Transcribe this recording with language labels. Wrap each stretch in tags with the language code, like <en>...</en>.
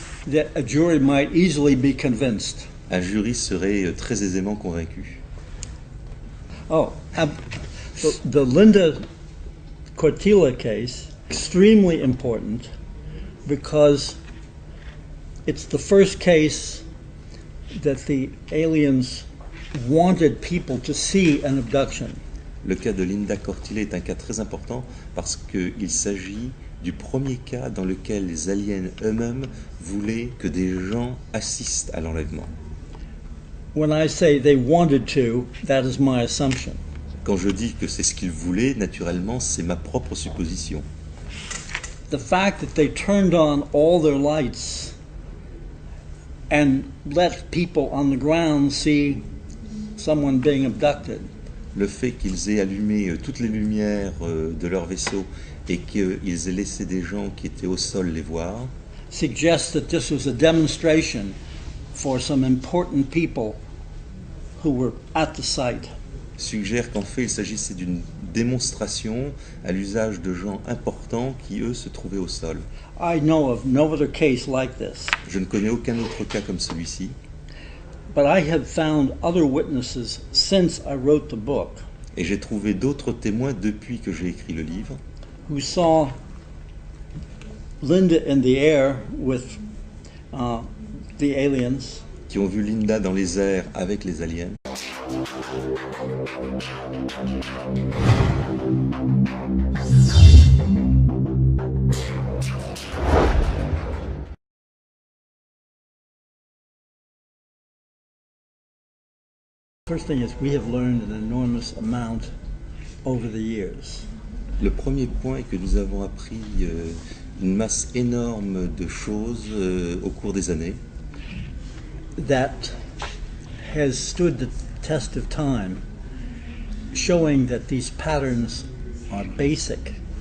<en>that a jury might easily be convinced.</en> <fr>un jury serait très aisément convaincu.</fr> <en>Oh, the Linda Cortila case, extremely important because it's the first case that the aliens wanted people to see an abduction.</en> <fr>Le cas de Linda Cortile est un cas très important parce qu'il s'agit du premier cas dans lequel les aliens eux-mêmes voulaient que des gens assistent à l'enlèvement.</fr> <en>When I say they wanted to, that is my assumption.</en> <fr>Quand je dis que c'est ce qu'ils voulaient, naturellement, c'est ma propre supposition.</fr> <en>The fact that they turned on all their lights and let people on the ground see someone being abducted</en> <fr>Le fait qu'ils aient allumé toutes les lumières de leur vaisseau et qu'ils aient laissé des gens qui étaient au sol les voir,</fr> <en>suggests that this was a demonstration for some important people who were at the site.</en> <fr>suggère qu'en fait il s'agissait d'une démonstration à l'usage de gens importants qui, eux, se trouvaient au sol.</fr> <en>I know of no other case like this,</en> <fr>Je ne connais aucun autre cas comme celui-ci,</fr> <en>but I have found other witnesses since I wrote the book</en> <fr>et j'ai trouvé d'autres témoins depuis que j'ai écrit le livre</fr> <en>who saw Linda in the air with the aliens,</en> <fr>qui ont vu Linda dans les airs avec les aliens.</fr> <en>First thing is we have learned an enormous amount over the years.</en> <fr>Le premier point est que nous avons appris une masse énorme de choses au cours des années</fr> <en>That has stood the test of time, showing that these patterns are basic.</en>